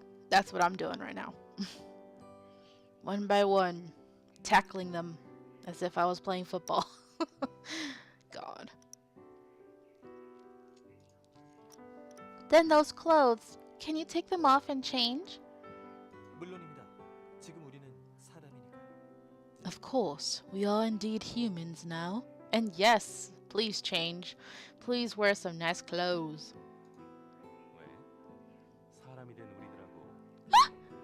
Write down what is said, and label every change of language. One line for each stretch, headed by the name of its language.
English: That's what I'm doing right now. One by one, tackling them as if I was playing football. God. Then those clothes, can you take them off and change?
Korean: 물론입니다. 지금 우리는 사람이니까요.
English: Of course, we are indeed humans now. And yes, please change. Please wear some nice clothes.
Korean: 왜? 사람이 된 우리들하고 하고 싶어?